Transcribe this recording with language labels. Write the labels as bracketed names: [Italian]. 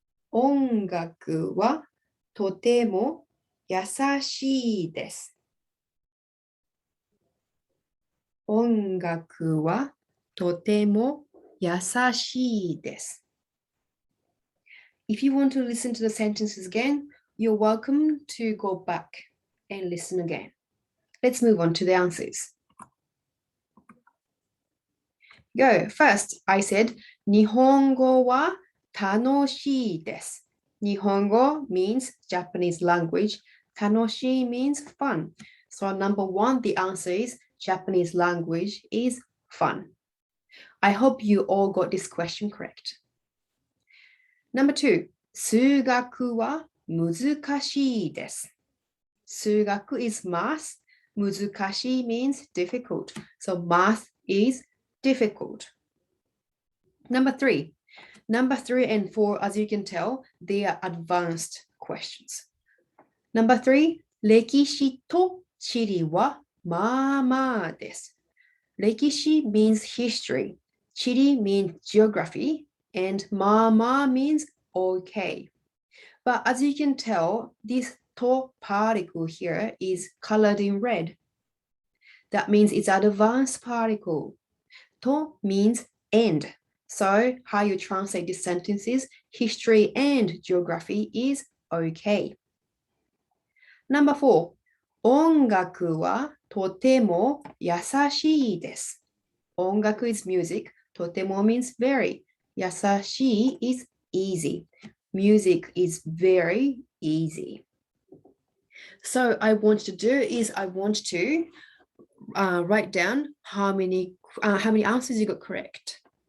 [Japanese] 音楽はとても優しいです。音楽はとても優しいです。 [English] If you want to listen to the sentences again, you're welcome to go back and listen again. Let's move on to the answers. Go. First, I said, [Japanese] 日本語は楽しいです。 [English] 日本語 means Japanese language. 楽しい means fun. So number one, the answer is Japanese language is fun. I hope you all got this question correct. Number two, [Japanese] 数学は難しいです。 [English] 数学 is math. 難しい means difficult. So math is difficult. Number three and four, as you can tell, they are advanced questions. Number three, [Japanese] 歴史と地理はまあまあです。 [English] 歴史 means history. 地理 means geography. And まあまあ means okay. But as you can tell, this to particle here is colored in red. That means it's an advanced particle. To means and. So how you translate this sentence is history and geography is okay. Number four, [Japanese] 音楽はとても優しいです。 [English] 音楽 is music. とても means very. 優しい is easy. Music is very easy. So I want to do is I want to write down how many answers you got correct.